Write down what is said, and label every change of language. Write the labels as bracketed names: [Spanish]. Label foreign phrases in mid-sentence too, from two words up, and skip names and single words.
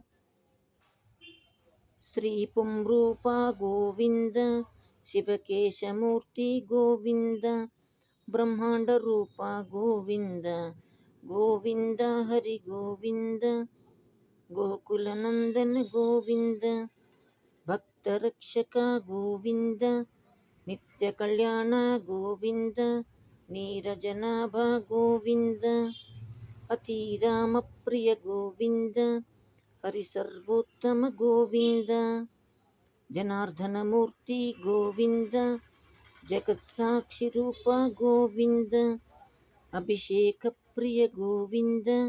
[Telugu] శ్రీ పుంరూప గోవింద, శివకేశమూర్తి గోవింద, బ్రహ్మాండ రూప గోవింద, గోవింద హరి గోవింద, గోకుల నందన గోవింద, భక్తరక్షక గోవింద, నిత్య కళ్యాణ గోవింద, [Kannada] ನೀರಜನಾಭ ಗೋವಿಂದ ಅತಿರಾಮಪ್ರಿಯ ಗೋವಿಂದ ಹರಿಸರ್ವೋತ್ತಮ ಗೋವಿಂದ ಜನಾರ್ದನ ಮೂರ್ತಿ ಗೋವಿಂದ ಜಗತ್ಸಾಕ್ಷಿ ರೂಪ ಗೋವಿಂದ ಅಭಿಷೇಕ ಪ್ರಿಯ ಗೋವಿಂದ